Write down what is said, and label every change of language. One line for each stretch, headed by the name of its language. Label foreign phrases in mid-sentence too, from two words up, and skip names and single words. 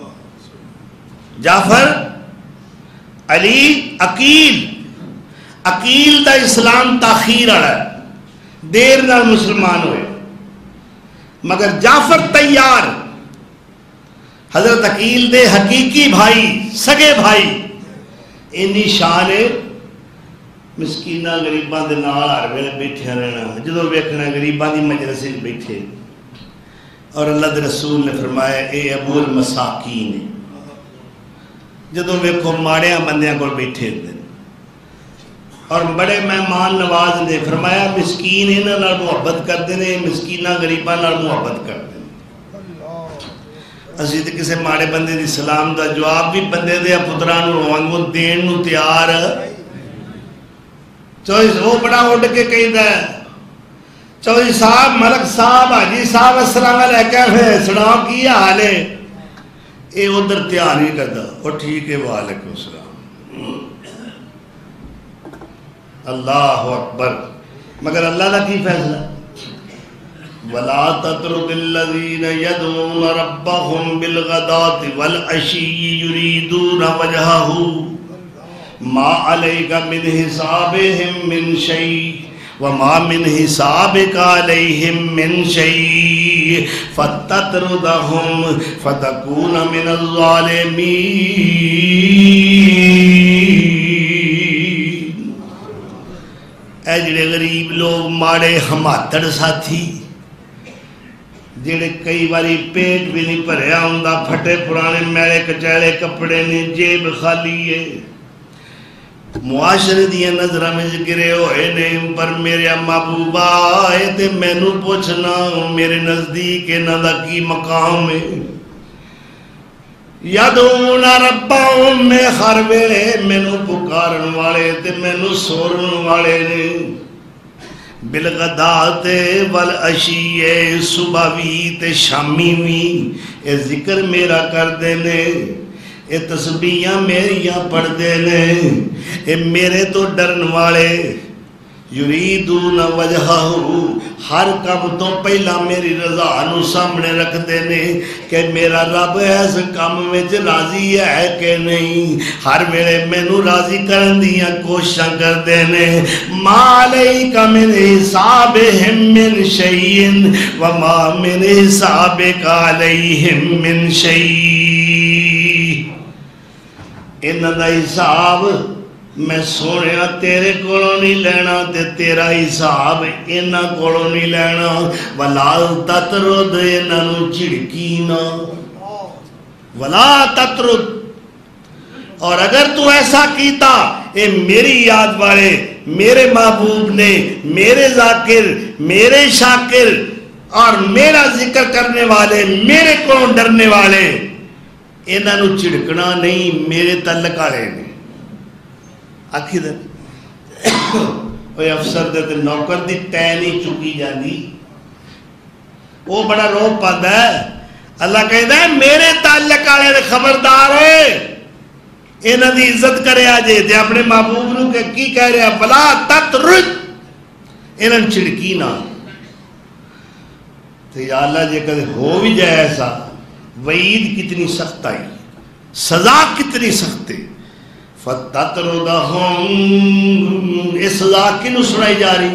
Punjabi: جعفر، علی، عقیل دا اسلام تاخیر آڑا ہے، دیر نال مسلمان ہوئے، مگر جعفر طیار حضرت عقیل دے حقیقی بھائی، سگے بھائی، اینی شان ہے، مسکینہ غریباں دے نال ہر ویلے بیٹھے رہنا، جدوں ویکھنا غریباں دی مجلس وچ بیٹھے، اور اللہ دے رسول نے فرمایا اے ابو المساکین، جدوں ویکھو ماڑیاں بندیاں کول بیٹھے ہوندے اور بڑے مہمان نواز نے، فرمایا مسکین انہاں نال محبت کردے نے، مسکیناں غریباں نال محبت کردے نے۔ اسی تے کسے ماڑے بندے دی سلام دا جواب بھی بندے دے پتراں نوں وانگوں دین نوں تیار، چوئس وہ بڑا اڈ کے کہندا ہے، چودھری صاحب، ملک صاحب، حاجی صاحب
Arabic: السلام علیکم،
Punjabi: سناؤ کی حال ہے؟
Urdu: اے ادھر دھیان نہیں کرتا وہ ٹھیک ہے
Arabic: وعلیکم السلام اللہ اکبر،
Urdu: مگر اللہ کا کی فیصلہ؟
Arabic: وَلَا تَطْرُدِ الَّذِينَ يَدْعُونَ رَبَّهُمْ بِالْغَدَاةِ وَالْعَشِيِّ يُرِيدُونَ وَجْهَهُ مَا عَلَيْكَ مِنْ حِسَابِهِمْ مِنْ شَيْءٍ وَمَا مِنْ حِسَابِكَ عَلَيْهِمْ مِنْ شَيْءٍ فَتَطْرُدَهُمْ فَتَكُونَ مِنَ الظَّالِمِينَ۔
Punjabi: اے جڑے غریب لوگ ماڑے ہماتڑ ساتھی جڑے کئی باری پیٹ بھی نہیں بھریا ہوندا، پھٹے پرانے میلے کچیلے کپڑے نے، جیب خالی ہے، معاشرے دیا نظرہ میں گرے ہوئے نے، پر میرے محبوبہ آئے تے مینو پوچھنا میرے نزدیک انہاں دا کی مقام ہے۔
Arabic: یدعون ربہم
Punjabi: میں ہر ویلے مینو پکارن والے تے مینو سورن والے نے،
Arabic: بالغدات والعشی،
Punjabi: صبح بھی تے شامی بھی اے ذکر میرا کر دینے، اے تسبیحاں میریاں پڑھ دینے، اے میرے تو ڈرن والے،
Arabic: یریدون وجہہ،
Punjabi: ہر کم تو پہلا میری رضا نو سامنے رکھ دینے کہ میرا رب اس کام میں راضی ہے کہ نہیں، ہر ویلے مینو راضی کرن دیاں کوششاں کر دینے۔
Arabic: ما علیک من حسابہم من شیء وما من حسابک علیہم من شیء،
Punjabi: انہاں دا حساب میں سونیا تیرے کولوں نہیں لینا تے تیرا حساب انہاں کولوں نہیں لینا۔
Arabic: وَلَا تَطْرُدْ،
Punjabi: انہاں نو چڑکی نہ،
Arabic: وَلَا تَطْرُدْ،
Punjabi: اور اگر تو ایسا کیتا، اے میری یاد والے، میرے محبوب نے، میرے ذاکر، میرے شاکر اور میرا ذکر کرنے والے، میرے کولوں ڈرنے والے، انہاں نو چڑکنا نہیں، میرے تعلق والے نے۔ آکھی دے اوہ افسر دے تے نوکر دی ٹے نہیں چکی جاندی، وہ بڑا روپ پاتا ہے۔ اللہ کہتا ہے میرے تعلق والے دے خبردار ہے، انہاں دی عزت کرے آجے تے اپنے محبوب نو کہ کی کہہ رہے ہیں
Arabic: فلا تطرد،
Punjabi: انہاں چھڑکی نہ۔ تو یا اللہ جے کدے ہو بھی جائے ایسا، وعید کتنی سخت آئی، سزا کتنی سخت ہے۔ فَتَطْرُدَهُمْ، اس سزا کنو سنائی جا رہی؟